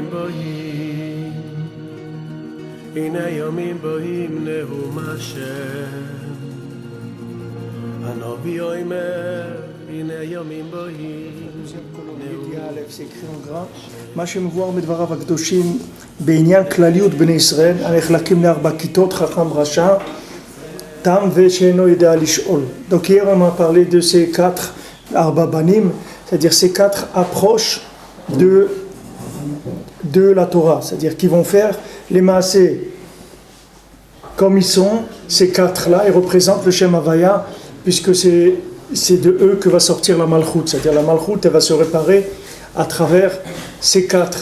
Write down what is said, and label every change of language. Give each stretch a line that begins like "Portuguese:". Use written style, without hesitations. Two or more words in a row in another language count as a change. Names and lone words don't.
Hebrew: באים, הנה ימים באים נאום השם. הנביא אומר, הנה ימים באים.
French: c'est écrit en gras.
Hebrew: מה שמבואר בדבריו הקדושים בעניין כלליות בני ישראל, הנחלקים לארבע כיתות, חכם רשע, תם ושאינו יודע לשאול.
French: Donc hier on a parlé de ces quatre
Hebrew: ארבע בנים,
French: c'est-à-dire ces quatre approches de la Torah, c'est-à-dire qu'ils vont faire les maaseh comme ils sont. Ces quatre-là, ils représentent le
Hebrew: שם הויה,
French: puisque c'est de eux que va sortir la Malchut, c'est-à-dire la Malchut, elle va se réparer à travers ces quatre.